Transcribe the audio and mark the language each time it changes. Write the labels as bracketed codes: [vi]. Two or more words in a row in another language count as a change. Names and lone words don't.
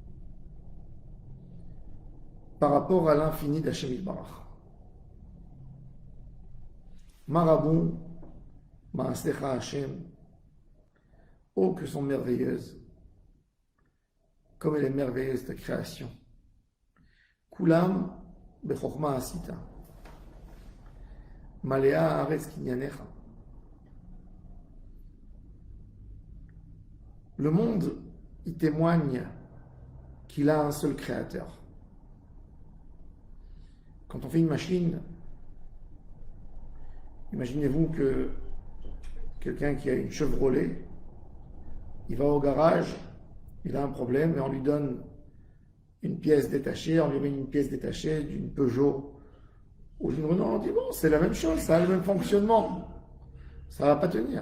[fr] Par rapport à l'infini d' [he] Hachem Yitbarach. Marabou, Ma'asecha Hachem, [fr] oh, que sont merveilleuses, comme elle est merveilleuse ta création. [he] Kulam bechokma asita, malea haaretz kinyanecha. [fr] Le monde, il témoigne qu'il a un seul créateur. Quand on fait une machine, imaginez-vous que quelqu'un qui a une Chevrolet, il va au garage, il a un problème et on lui donne une pièce détachée, on lui met une pièce détachée d'une Peugeot ou d'une Renault, on dit bon, c'est la même chose, ça a le même fonctionnement, ça ne va pas tenir.